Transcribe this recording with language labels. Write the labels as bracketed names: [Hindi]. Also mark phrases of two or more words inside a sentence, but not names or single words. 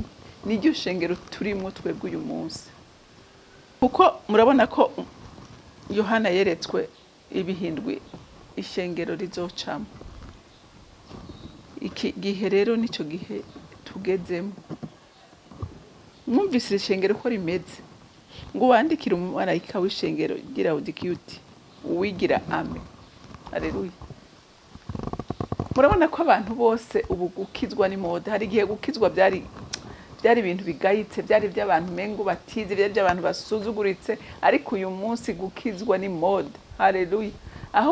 [Rundi] Niryo shengero turimo twebwe uyu munsi. Kuko murabona ko Yohana yeretswe ibihindwe ishengero rizocamo. Iki gihe rero nico gihe tugezemo. Mwumvise ishengero ko rimeze. Ngo wandikira umumarayika w'ishengero ry'Laodikiya uti: uwigira Ame. Haleluya. Murabona ko abantu bose ubu gukizwa ni mode. Hari igihe gukizwa byari ibintu bigayitse, byari by'abantu mengo batize, byari by'abantu basuzuguritse, ariko uyu munsi gukizwa ni mode.